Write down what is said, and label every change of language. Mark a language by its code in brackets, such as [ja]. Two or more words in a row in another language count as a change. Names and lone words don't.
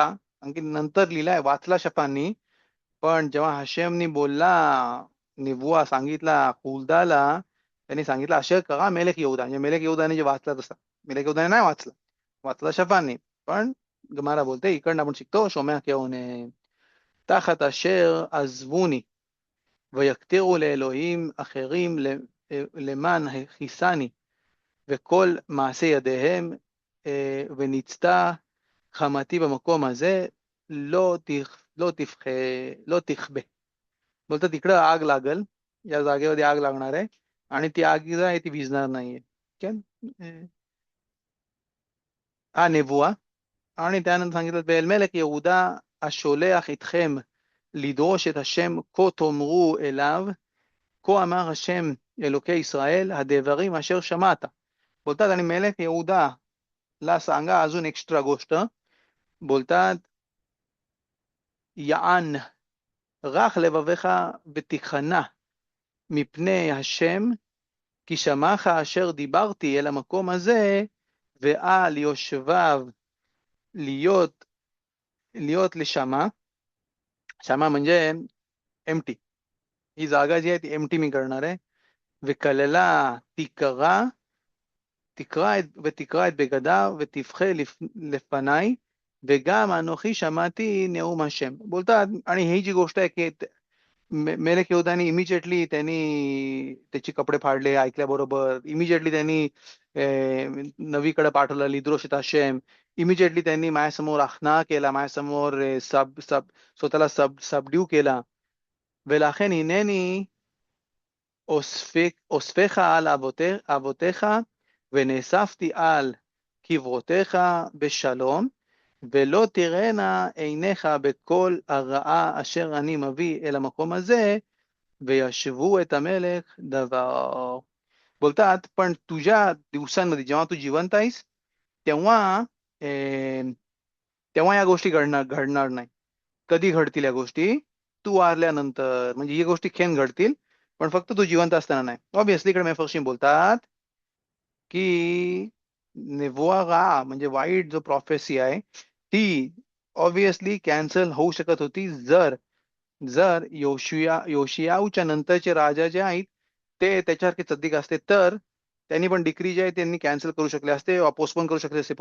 [mr] आणखी नंतर लिहिलाय वाचला शपांनी, पण जेव्हा हशेमनी बोलला, निबुआ सांगितला हुल्दाला, त्यांनी सांगितलं अशे करा मेलेक येऊदा, म्हणजे मेलेक येऊदाने जे वाचला तसा. मेलेक येऊदाने नाही वाचला, वाचला शफांनी. पण गमारा बोलते इकडनं आपण शिकतो शोम्या केवने [he] תחת אשר עזבוני ויקטירו לאלוהים אחרים למען הכיסני וכל מעשה ידיהם ונצתה חמתי במקום הזה לא תכבה. [mr] बोलतात तिकडं आग लागल, या जागेवर आग लागणार आहे आणि ती आग जी आहे ती विझणार नाहीये. [he] כן? נבואה. [mr] आणि त्यानंतर सांगितलं [he] ואלמלך יהודה השולח איתכם לדרוש את השם כה תאמרו אליו כה אמר השם אלוקי ישראל הדברים अशर שמעת. [mr] बोलतात आणि मेलेक येहुदा ला सांगा अजून एक्स्ट्रा गोष्ट. [he] बोलतात יען רך לבביך ותיכנע מפני השם כי שמעך אשר דיברתי אל המקום הזה ועל יושביו להיות לשמה. [mr] शमा म्हणजे एमटी, ही जागा जी आहे ती एमटी मी करणार आहे. [he] וכללה ותקרא את בגדיו ותבכה לפניי וגם אנוכי שמעתי נאום השם. [mr] बोलतात आणि ही जी गोष्ट आहे की मेलेक येहुदानी इमिजिएटली त्यांनी त्याचे कपडे फाडले ऐकल्याबरोबर. इमिजिएटली त्यांनी नवीकडे पाठवलं [he] לדרוש השם. [mr] इमिजिएटली त्यांनी माझ्यासमोर आखना केला, माझ्यासमोर स्वतःला सबड्यू केला. [he] ולכן הנני אוספך על אבותיך ונאספתי על קברותיך בשלום ולא תראינה עיניך בכל הרעה אשר אני מביא אל המקום הזה וישבו את המלך דבר. [mr] बोलतात पण तुझ्या दिवसांमध्ये जेव्हा तू जिवंत आहेस तेव्हा तेव्हा या गोष्टी घडणार नाही. कधी घडतील या गोष्टी? तू वारल्यानंतर. म्हणजे ही गोष्टी खेन घडतील पण फक्त तू जिवंत असताना नाही. ऑब्व्हियसली इकडे मेफरशीम बोलतात की [he] נבואה רעה [mr] म्हणजे वाईट जो प्रॉफेसी आहे ती ऑब्व्हियसली कॅन्सल होऊ शकत होती जर जर योशियाऊच्या नंतरचे राजा जे आहेत ते त्याच्यासारखे सद्दिक असते तर त्यांनी पण डिक्री जे आहे त्यांनी कॅन्सल करू शकले असते, पोस्टपोन करू शकले असते.